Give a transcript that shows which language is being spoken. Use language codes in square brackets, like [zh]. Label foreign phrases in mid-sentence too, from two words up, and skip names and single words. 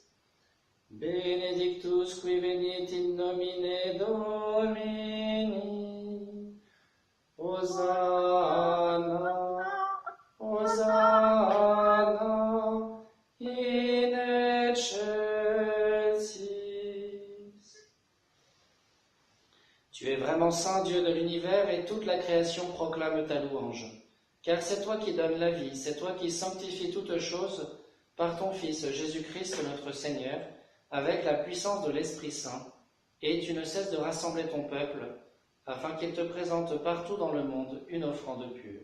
[la] Benedictus qui venit in nomine Domini, Hosanna, Hosanna, in excelsis. [fr] Tu es vraiment saint, Dieu de l'univers, et toute la création proclame ta louange. Car c'est toi qui donnes la vie, c'est toi qui sanctifies toutes choses par ton Fils Jésus-Christ notre Seigneur, avec la puissance de l'Esprit Saint, et tu ne cesses de rassembler ton peuple, afin qu'il te présente partout dans le monde une offrande pure.